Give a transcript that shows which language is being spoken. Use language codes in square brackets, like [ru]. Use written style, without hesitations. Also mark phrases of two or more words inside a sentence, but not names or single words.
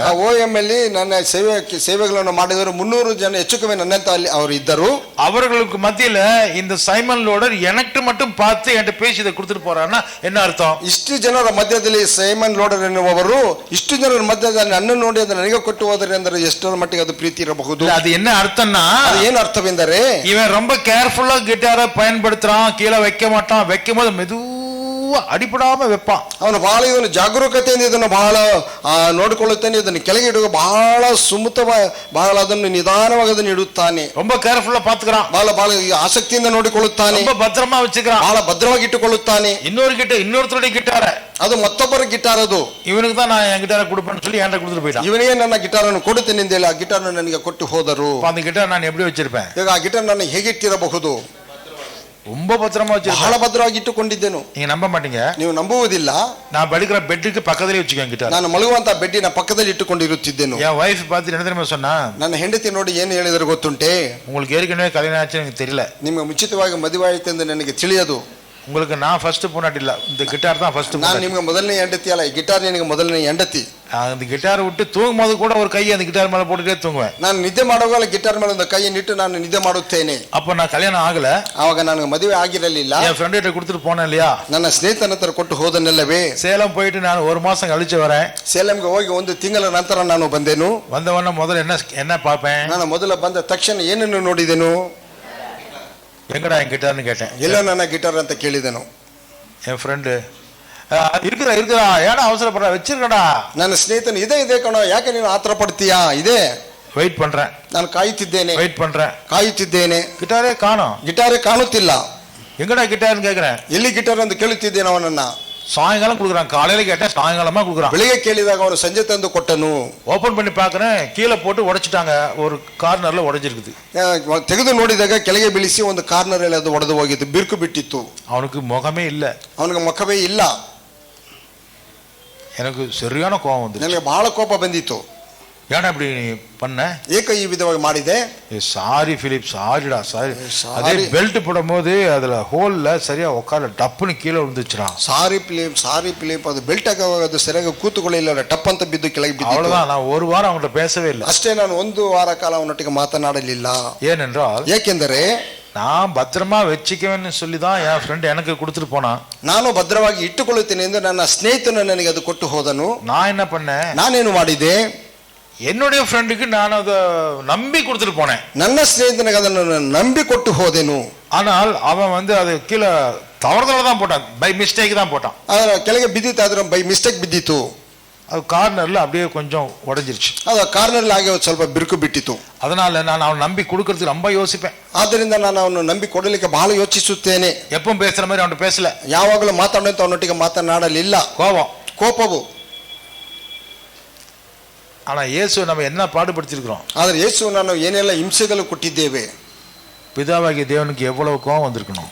[kn] ಆ OM ಅಲ್ಲಿ ನನ್ನ ಸೇವೆಗಳನ್ನು ಮಾಡಿದರು 300 ಜನ ಹೆಚ್ಚು ಕಮ್ಮಿ ನನ್ನಂತ ಅಲ್ಲಿ ಅವರು ಇದ್ದರು. [ta] அவர்களுக்கு மத்தியில இந்த சைமன் லோடர் எனக்கு மட்டும் பார்த்து என்கிட்ட பேசி இதை கொடுத்துட்டு போறான்னா என்ன அர்த்தம்? [kn] ಇಷ್ಟು ಜನರ ಮಧ್ಯದಲ್ಲಿ ಸೈಮನ್ ಲೋಡರ್ ಎನ್ನುವವರು ಇಷ್ಟು ಜನರ ಮಧ್ಯದಲ್ಲಿ ನನ್ನ ನೋಡಿ ಅದನ್ನು ನನಗೆ ಕೊಟ್ಟು ಹೋದರೆ ಅಂದರೆ ಎಷ್ಟರ ಮಟ್ಟಿಗೆ ಅದು ಪ್ರೀತಿ ಇರಬಹುದು. [ta] அது என்ன ಅರ್ಥம்னா, [kn] ಅದು ಏನು ಅರ್ಥವೆಂದರೆ, [ta] இவன் ரொம்ப கேர்ஃபுல்லா கிட்டாரை பயன்படுத்துறான், கீழே வைக்க மாட்டான், வைக்கும் போது மெதுவா அடிபடாம வெப்ப. [kn] ಅವನು ಬಹಳ ಇದನ್ನು ಜಾಗರೂಕತೆಯಿಂದ ಇದನ್ನು ಬಹಳ ನೋಡಿಕೊಳ್ಳುತ್ತಾನೆ, ಇದನ್ನು ಕೆಳಗೆ ಇಡುವ ಬಹಳ ಬಹಳ ಅದನ್ನು ನಿಧಾನವಾಗಿ ಅದನ್ನು ಇಡುತ್ತಾನೆ. [ta] ரொம்ப கேர்ஃபுல்லா பாத்துக்கிறான், [kn] ಬಹಳ ಆಸಕ್ತಿಯಿಂದ ನೋಡಿಕೊಳ್ಳುತ್ತಾನೆ, [ta] ரொம்ப பத்திரமா வச்சுக்கிறான், [kn] ಬಹಳ ಭದ್ರವಾಗಿ ಇಟ್ಟುಕೊಳ್ಳುತ್ತಾನೆ. [ta] இன்னொருத்தருடைய கிட்டார, [kn] ಅದು ಮತ್ತೊಬ್ಬರ ಗಿಟಾರ್, ಅದು [ta] ಇವನಿಗೆ தான் நான் என் கிட்டாரை கொடுப்பேன்னு சொல்லி என்கிட்ட கொடுத்துட்டு போயிட்டான். [kn] ಇವನಿಗೆ ನನ್ನ ಗಿಟಾರ್ ಅನ್ನು ಕೊಡುತ್ತೇನೆ ಎಂದು ಹೇಳಿ ಆ ಗಿಟಾರ್ ನನಗೆ ಕೊಟ್ಟು ಹೋದರು. [ta] அந்த கிட்டார் நான் எப்படி வச்சிருப்பேன்? [kn] ಈಗ ಆ ಗಿಟಾರ್ ನಾನು ಹೇಗೆ ಇಟ್ಟಿರಬಹುದು? [ta] ரொம்ப பத்திரமா வச்சிருக்கேன், [kn] ಬಹಳ ಭದ್ರವಾಗಿ ಇಟ್ಟುಕೊಂಡಿದ್ದೆನು. [ta] நீங்க நம்ப மாட்டீங்க, [kn] ನೀವು ನಂಬುವುದಿಲ್ಲ, [ta] நான் படுக்கிற பெட்டுக்கு பக்கத்திலே வச்சுக்கேன் கிட்டார். [kn] ನಾನು ಮಲಗುವಂತ ಬೆಡ್ಡಿನ ಪಕ್ಕದಲ್ಲಿ ಇಟ್ಟುಕೊಂಡಿರುತ್ತಿದ್ದೆನು. [ta] என் வைஃப் பார்த்து என்ன தெரியுமா சொன்னா, [kn] ನನ್ನ ಹೆಂಡತಿ ನೋಡಿ ಏನು ಹೇಳಿದರೆ ಗೊತ್ತುಂಟೆ? [ta] உங்களுக்கு ஏற்கனவே கல்யாணம் ஆச்சு எனக்கு தெரியல, [kn] ನಿಮಗೆ ಮುಂಚಿತವಾಗಿ ಮದುವೆ ಆಯಿತು ಎಂದು ನನಗೆ ತಿಳಿಯದು. [ta] உங்களுக்கு நான் ஃபர்ஸ்ட் பொண்டாட்டி இல்ல, இந்த கிட்டார் தான் ஃபர்ஸ்ட். [kn] ನಾನು ನಿಮಗೆ ಮೊದಲನೇ ಹೆಂಡತಿ ಅಲ್ಲ, ಈ ಗಿಟಾರ್ ನಿನಗೆ ಮೊದಲನೇ ಹೆಂಡತಿ. [ta] அந்த கிட்டாரை விட்டு தூங்கும் போது கூட ஒரு கையை அந்த கிட்டார் மேல போட்டுட்டே தூங்குவேன். [kn] ನಾನು ನಿದ್ದೆ ಮಾಡುವಾಗ ಗಿಟಾರ್ ಮೇಲೆ ಒಂದು ಕೈಯನ್ನು ಇಟ್ಟು ನಾನು ನಿದ್ದೆ ಮಾಡುತ್ತೇನೆ. [ta] அப்ப நான் கல்யாணம் ஆகல, [kn] ಆವಾಗ ನನಗೆ ಮದುವೆ ಆಗಿರಲಿಲ್ಲ. [ta] என் ஃப்ரெண்ட் கிட்ட கொடுத்துட்டு போனேன் இல்லையா, [kn] ನನ್ನ ಸ್ನೇಹಿತನ ಹತ್ರ ಕೊಟ್ಟು ಹೋದನೆಲ್ಲವೇ. [ta] சேலம் போயிட்டு நான் 1 மாசம் கழிச்சு வரேன். [kn] ಸೇಲಂಗೆ ಹೋಗಿ 1 ತಿಂಗಳ ನಂತರ ನಾನು ಬಂದೆನು. [ta] வந்தவன முதல்ல என்ன பார்ப்பேன்? [kn] ನಾನು ಮೊದಲ ಬಂದ ತಕ್ಷಣ ಏನನ್ನು ನೋಡಿದೆನು? [ta] எங்கடா என் கிட்டார்னு கேட்டேன். [kn] ಎಲ್ಲ ನನ್ನ ಗಿಟಾರ್ ಅಂತ ಕೇಳಿದೆನು. [ta] என் ஃப்ரெண்டு இருக்குதா ஏடா அவசரப்படுற வச்சிருக்கடா. [kn] ನನ್ನ ಸ್ನೇಹಿತನು ಇದೆ ಕಣೋ, ಯಾಕೆ ನೀನು ಆತರ ಪಡ್ತೀಯಾ? ಇದೆ, [ta] வெயிட் பண்றேன், [kn] ನಾನು ಕಾಯುತ್ತಿದ್ದೇನೆ. [ta] கிட்டாரே காணோம், [kn] ಗಿಟಾರೇ ಕಾಣುತ್ತಿಲ್ಲ. [ta] எங்கடா கிட்டார்னு கேக்குறேன். [kn] ಎಲ್ಲಿ ಗಿಟಾರ್ ಅಂತ ಕೇಳುತ್ತಿದ್ದೇನೆ ಅವನನ್ನ. [ta] சாயங்காலம் கொடுக்குறான், காலையில கேட்டேன் சாயங்காலமா கொடுக்குறான். [kn] ಬೆಳಿಗ್ಗೆ ಕೇಳಿದಾಗ ಅವನು ಸಂಜೆ ತಂದು ಕೊಟ್ಟನು. [ta] ஓபன் பண்ணி பாக்குறேன், கீழே போட்டு உடைச்சிட்டாங்க, ஒரு கார்னர்ல உடைஞ்சிருக்குது. [kn] ತೆಗೆದು ನೋಡಿದಾಗ ಕೆಳಗೆ ಬೀಳಿಸಿ ಒಂದು ಕಾರ್ನರ್ ಅಲ್ಲಿ ಅದು ಒಡೆದು ಹೋಗಿತ್ತು, ಬಿರುಕು ಬಿಟ್ಟಿತ್ತು. [ta] அவனுக்கு முகமே இல்ல, [kn] ಅವನಿಗೆ ಮುಖವೇ ಇಲ್ಲ. [ta] எனக்கு சரியான கோபம் வந்து, [kn] ನನಗೆ ಬಹಳ ಕೋಪ ಬಂದಿತ್ತು. [ta] ஏன்னா இப்படி பண்ண, [kn] ಏಕ ಈ ವಿಧವಾಗಿ ಮಾಡಿದೆ? [ta] சாரி பிலிப், சாரிடா சாரி. அதே பெல்ட் போடும் போது அதுல ஹோல்ல சரியா உட்கார டப்புன்னு கீழே விழுந்துச்சுடா. [kn] ಸಾರಿ ಫಿಲಿಪ್, ಅದು ಬೆಲ್ಟ್ ಆಗುವಾಗ ಅದು ಸರಿಯಾಗಿ ಕೂತುಕೊಳ್ಳಿಲ್ಲ, ಟಪ್ ಅಂತ ಬಿದ್ದು ಕೆಳಗೆ ಬಿದ್ದು. [ta] அவ்வளவுதான். நான் ஒரு வாரம் அவங்கள்ட்ட பேசவே இல்லை. [kn] ಅಷ್ಟೇ, ನಾನು ಒಂದು ವಾರ ಕಾಲ ಅವನೊಟ್ಟಿಗೆ ಮಾತನಾಡಲಿಲ್ಲ. [ta] ஏனென்றால், [kn] ಏಕೆಂದರೆ [ta] நான் பத்திரமா வச்சுக்கவேன்னு சொல்லி தான் என் ஃப்ரெண்ட் எனக்கு கொடுத்துட்டு போனான். [kn] ನಾನು ಭದ್ರವಾಗಿ ಇಟ್ಟುಕೊಳ್ಳುತ್ತೇನೆ ಎಂದು ನನ್ನ ಸ್ನೇಹಿತನು ನನಗೆ ಅದು ಕೊಟ್ಟು ಹೋದನು. [ta] நான் என்ன பண்ணேன், [kn] ನಾನೇನು ಮಾಡಿದೆ, [ta] என்னுடைய ஃப்ரெண்டுக்கு நான் அதை நம்பி கொடுத்துட்டு போனேன். [kn] ನನ್ನ ಸ್ನೇಹಿತನಿಗೆ ಅದನ್ನು ನಂಬಿ ಕೊಟ್ಟು ಹೋದೆನು. [ta] ஆனால் அவன் வந்து அது கீழே தவறுதலா தான் போட்டான், [en] by mistake [ta] தான் போட்டான். [kn] ಅದರ ಕೆಳಗೆ ಬಿದ್ದಿತ್ತು, ಅದರ [en] by mistake [kn] ಬಿದ್ದಿತ್ತು. [ta] அது கார்னர்ல அப்படியே கொஞ்சம் உடைஞ்சிருச்சு. [kn] ಅದು ಕಾರ್ನರ್ ಆಗಿ ಸ್ವಲ್ಪ ಬಿರುಕು ಬಿಟ್ಟಿತ್ತು. [ta] அதனால நான் அவன் நம்பி கொடுக்கறதுக்கு ரொம்ப யோசிப்பேன். [kn] ಆದ್ದರಿಂದ ನಾನು ಅವನು ನಂಬಿ ಕೊಡಲಿಕ್ಕೆ ಬಹಳ ಯೋಚಿಸುತ್ತೇನೆ. [ta] எப்பவும் பேசுற மாதிரி அவன்கிட்ட பேசல, [kn] ಯಾವಾಗಲೂ ಮಾತಾಡುವಂತ ಅವನೊಟ್ಟಿಗೆ ಮಾತನಾಡಲಿಲ್ಲ. ಕೋಪವು. [ta] ஆனா இயேசு நம்ம என்ன பாடுபடுத்திருக்கிறோம். [kn] ಆದರೆ ಯೇಸು ನಾನು ಏನೆಲ್ಲ ಹಿಂಸೆಗಳು ಕೊಟ್ಟಿದ್ದೇವೆ. [ta] பிதாவாகிய தேவனுக்கு எவ்வளவு கோபம் வந்திருக்கணும்.